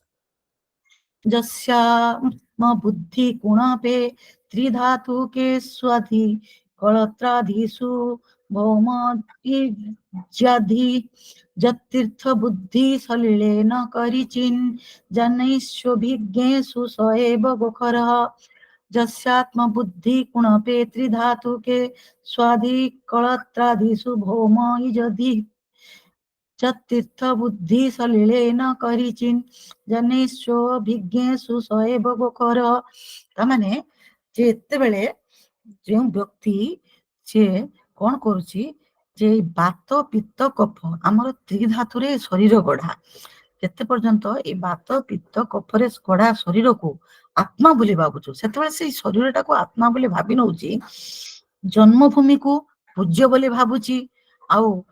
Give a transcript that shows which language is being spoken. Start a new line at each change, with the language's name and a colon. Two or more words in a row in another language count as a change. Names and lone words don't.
Sanskrit: ଯସ୍ୟାତ୍ମ ବୁଦ୍ଧି ଗୁଣପେ ତ୍ରିଧାତୁକେ ସ୍ୱାଧି କଳତ୍ରାଧୀଷु ଭୌମଜାଧି ଯତୀର୍ଥ ବୁଦ୍ଧି ସଲିଳେନ କରିଚିନ୍ ଜନୈଶ୍ୱଭିଜ୍ଞେଷୁ ସ ଏବ ଗୋଖରଃ। जस्यात्म बुद्धि कुणपे त्रिधातुके स्वादि कलत्रादिषु भौम यदि चतीर्थ बुद्धि सलिलेन करिचिन जनेश्व विज्ञेषु सएव गोखर।
Odia: ତାମାନେ ଯେତେବେଳେ ଯେଉଁ ବ୍ୟକ୍ତି ସେ କଣ କରୁଛି ଯେ ବାତ ପିତ୍ତ କଫ ଆମର ତ୍ରିଧାତୁରେ ଶରୀର ଗଢା, ଯେତେ ପର୍ଯ୍ୟନ୍ତ ଏଇ ବାତ ପିତ୍ତ କଫରେ ଗଢା ଶରୀରକୁ ଆତ୍ମା ବୋଲି ଭାବୁଛୁ, ସେତେବେଳେ ସେଇ ଶରୀରଟାକୁ ଆତ୍ମା ବୋଲି ଭାବି ନଉଛି, ଜନ୍ମଭୂମିକୁ ପୂଜ୍ୟ ବୋଲି ଭାବୁଛି, ଆଉ